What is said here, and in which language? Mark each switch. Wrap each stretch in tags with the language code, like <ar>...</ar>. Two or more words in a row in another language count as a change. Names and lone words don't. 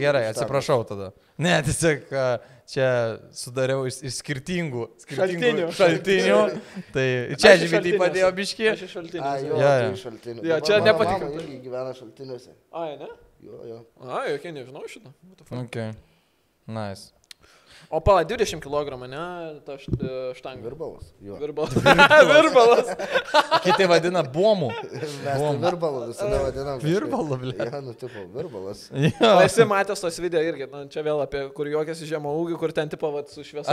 <lt>Tai gerai, atsiprašau tada. Ne, tiesiog čia sudariau iš skirtingų Šaltinių. šaltinių. Tai čia Aš iš žymiai šaltiniuose. padėjo biški. Aš iš šaltinių. Ai, jo, Jo, jo. tai šaltinių. Jo, Dabar čia mano nepatiko. mama irgi gyvena šaltiniuose. Ai, ne? Jo. Ai, jokie nežinau šitą.</lt> <en>What the fuck? Ok. Nice.</en> <lt>O pala, 20 kg, ne, ta štanga. Virbalas. Jo. Virbalas. Kiti vadina bomų. Mes tai virbalą visada vadinam. Virbalą, ble. Ja, nu, tipo, virbalas. O esi matęs tos video irgi, nu, čia vėl apie kur juokiasi žemą ūgį, kur ten tipo vat, su šviesom.</lt>